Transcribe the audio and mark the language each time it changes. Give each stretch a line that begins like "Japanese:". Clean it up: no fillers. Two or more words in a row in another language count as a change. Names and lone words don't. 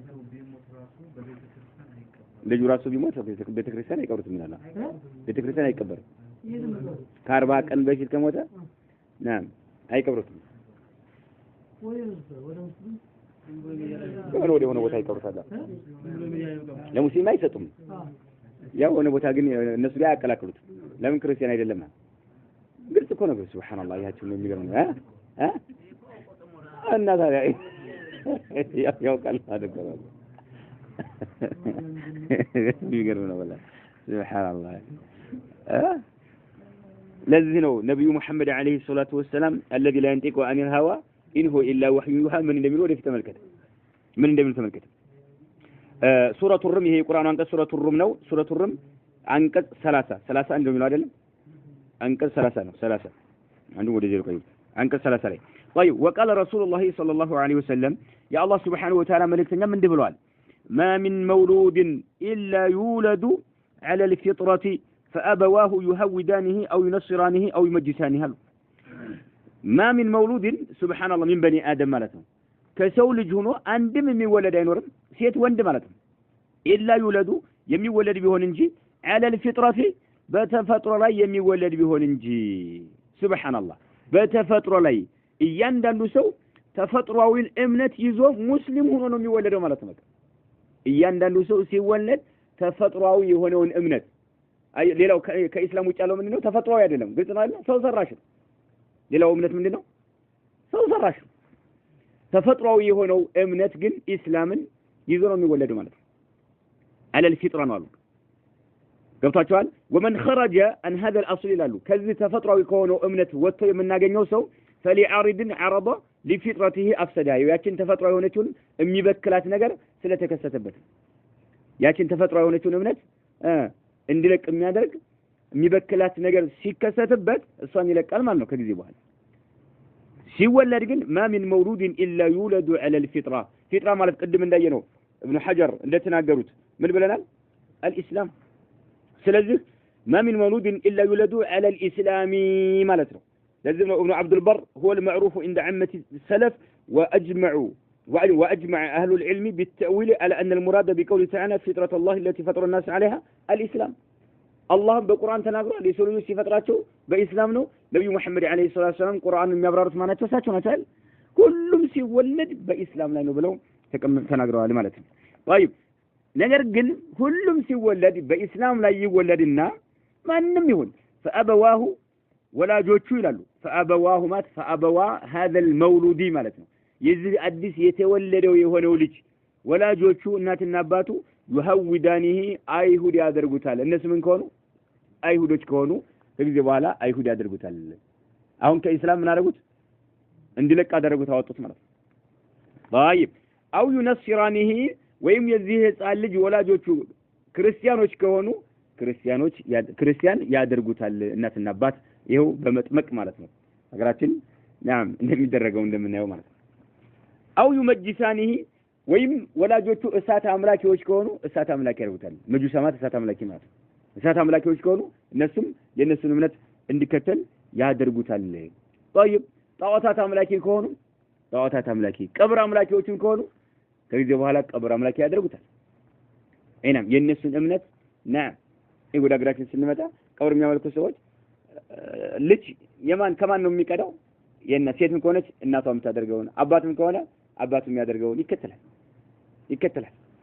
Amharic: ልጁ ራሱ ቢሞት ቤተክርስቲያን አይቀብሩትም ይላል ቤተክርስቲያን አይቀበርም ከ40 ቀን በፊት ከሞተ ናም አይቀብሩትም ወደ ሆነ ቦታ ይቀብሩታል ለሙስሊም አይሰጡም ያው ሆነ ቦታ ግን እነሱ ላይ ያቀላቅሉት ለምን ክርስቲያን አይደለም ግልጽ እኮ ነው ሱብሃንአላህ ያቺው ነው የሚገርም ነው እና ታዲያ ያው ቃል አደረገው የሚገርም ነው
Arabic: والله سبحان الله
Amharic: ለዚህ ነው ነብዩ መሐመድ
Arabic: عليه الصلاة
Amharic: ወሰለም
Arabic: الذي لا ينطق عن الهوى إن هو إلا وحي يوحى من
Amharic: እንደሚል ወደ ተመልከተ ምን እንደሚል ተመልከተ ሱረቱ ሩም ይሄ ቁርአኑ አንቀጽ ሱረቱ ሩም ነው ሱረቱ ሩም አንቀጽ 30 እንደሚለው አይደለም አንቀጽ 30 ነው 30 አንዱ ወደ ዜሮ ቆይ አንቀጽ 30 ላይ
Arabic: طيب وقال رسول الله صلى الله عليه وسلم يا الله سبحانه وتعالى
Amharic: መልእክተኛ ምን ብለዋል
Arabic: ما من مولود إلا يولد على الفطرة فأبواه يهودانه أو ينصرانه أو يمجسانه ما من مولود سبحان الله من بني آدم مالته كسو
Amharic: ልጅ ሆኖ አንድም የሚወለድ አይኖርም ሴት ወንድ ማለት ነው
Arabic: إلا يولد
Amharic: የሚወለድ ቢሆን እንጂ
Arabic: على الفطرة
Amharic: በተፈጥሮ ላይ የሚወለድ ቢሆን እንጂ
Arabic: سبحان الله
Amharic: በተፈጥሮ ላይ እያንዳንዱ ሰው ተፈጥሯዊን እምነት ይዞ ሙስሊም ሆኖ ነው የሚወለደው ማለት ነው እያንዳንዱ ሰው ሲወለድ ተፈጥሯዊ የሆነውን እምነት ሌላው ከኢስላም ውጭ ያለው ምንድነው ተፈጥሯዊ አይደለም ግልጽ ነው አይደል ሰው ሰራሽ ሌላው እምነት ምንድነው ሰው ሰራሽ ተፈጥሯዊ የሆነው እምነት ግን ኢስላምን ይዞ ነው የሚወለደው ማለት ነው
Arabic: على الفطره
Amharic: ነው አሉ ገብታችኋል
Arabic: ومن خرج عن هذا الاصل
Amharic: ይላሉ ከዚህ ተፈጥሯዊ ከሆነው እምነት ወጥቶ የምናገኘው ሰው
Arabic: فليعرض عرض لفطرته
Amharic: افسدها ያችን ተፈጥሯዊ የሆነችውን የሚበክላት ነገር ስለተከሰተበት ያችን ተፈጥሯዊ የሆነችውን እምነት እንዲለቅ የሚያደርግ የሚበክላት ነገር ሲከሰትበት እሷን ይለቃል ማለት ነው ከጊዜ በኋላ ሲወለድ ግን
Arabic: ما من مولود الا يولد على الفطره فطره
Amharic: ማለት ቅድም እንዳየነው
Arabic: ابن حجر
Amharic: እንደተናገሩት ምን ብለናል
Arabic: الاسلام ስለዚህ ما من مولود الا يولد على الاسلام
Amharic: ማለት ነው
Arabic: لازم ابن عبد البر هو المعروف عند عامه السلف واجمع اهل العلم بالتاويل على ان المراد بقوله تعالى فطره الله التي فطر الناس عليها الاسلام
Amharic: الله በቁርአን ተናግሯል የሰው ልጅ ሲፈጥራቸው በእስላም ነው ነብዩ መሐመድ
Arabic: عليه الصلاة السلام
Amharic: ቁርአንን የሚያብራሩት ማናቸው እሳቸው ናቸው ሁሉም ሲወለድ በእስላም ላይ ነው ብለው ተናግረዋል ማለት ነው طيب ነገር ግን ሁሉም ሲወለድ በእስላም ላይ ይወለድና ማንንም ይሁን فأبواه ወላጆቹ ይላሉ فأبواه ማለት
Arabic: فأبوا هذا المولود
Amharic: ማለት ነው የዚህ አዲስ የተወለደው የሆነው ልጅ ወላጆቹ እናትና አባቱ يهودانه አይሁድ ያደርጉታል እነሱ ምን ከሆኑ አይሁዶች ከሆኑ ከጊዜ በኋላ አይሁድ ያደርጉታል አሁን ከኢስላም ምን አደረጉት እንዲለቅ አደረጉት አወጡት ማለት ነው
Arabic: طيب او ينصرانه
Amharic: ወይም የዚህ ህፃን ልጅ ወላጆቹ ክርስቲያኖች ከሆኑ ክርስቲያን ያደርጉታል እናትና አባት ይሄው በመጥመቅ ማለት ነው ሀገራችን ናም እንደሚደረገው እንደምናየው ማለት ነው
Arabic: او يمجسانه
Amharic: ወይም ወላጆቹ እሳት አምላኪዎች ከሆኑ እሳት አምላኪ ያደርጉታል መጁሳማት እሳት አምላኪ ማለት ነው እሳት አምላኪዎች ከሆኑ እነሱም የነሱን እምነት እንዲከተል ያደርጉታል طيب ጣዖታት አምላኪ ከሆኑ ጣዖታት አምላኪ ቀብር አምላኪዎችን ከሆኑ ከዚህ በኋላ ቀብር አምላኪ ያደርጉታል አይናም የነሱን እምነት ወደ አገራችን ስንመጣ ቀብር የሚያመልኩ ሰዎች ልጅ ከማን ነው የሚቀዳው የእናት ሴትም ከሆነች እናቷ የምታደርገውን አባትም ከሆነ አባቱ የሚያደርገውን ይከተላል